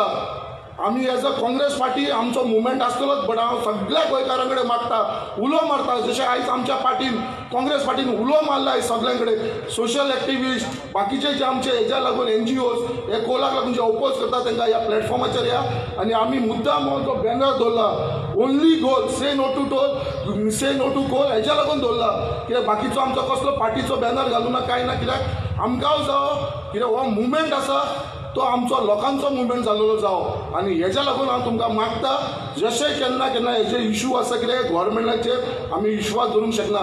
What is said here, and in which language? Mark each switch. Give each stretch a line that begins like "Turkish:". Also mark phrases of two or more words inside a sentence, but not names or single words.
Konkani: आमी
English: as a Congress party
Konkani: आमचो मुवमेंट आसतलोच, बट हांव सगळ्या गोंयकारां कडेन मागता, उलो मारता. जशें आयज आमच्या पार्टीन, काँग्रेस पार्टीन उलो मारला आयज सगळ्यां कडेन.
English: social activist,
Konkani: बाकीचे जे आमचे हेच्या लागून NGOs हे कोलाक लागून जे ओपोज करता तांकां ह्या प्लॅटफॉर्माचेर या. आनी आमी मुद्दाम हो जो बॅनर दवरला,
English: only goal, say no to toll, say no to coal,
Konkani: हेच्या लागून दवरला. कित्याक बाकीचो आमचो कसलो पार्टीचो बॅनर घालूं ना काय ना. कित्याक आमकां जावं कित्याक हो मुवमेंट आसा तो आमचो लोकांचो मुवमेंट जाल्लो जावं. आनी हेच्या लागून हांव तुमकां मागता, जशें केन्ना केन्ना हेजे इशू आसा कितें गव्हर्मेंटाचेर आमी विश्वास दवरूंक शकना.